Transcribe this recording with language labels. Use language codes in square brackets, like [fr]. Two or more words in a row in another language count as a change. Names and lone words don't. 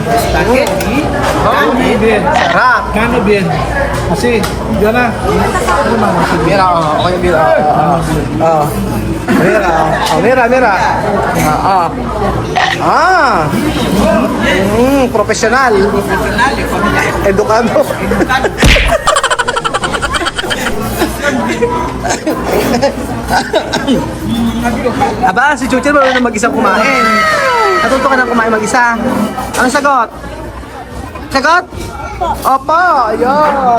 [es] Bien. [tl] Sarap. [es] Gano bien. Así. Ya na. Mira, okay, mira. Mira. Oh, mira. Profesional. Edukado. [tl] Aba, si Chuchel marunong na mag-isa kumain. Natuto ka na kumain mag-isa. Ano sagot? Sagot? Opo, ayun.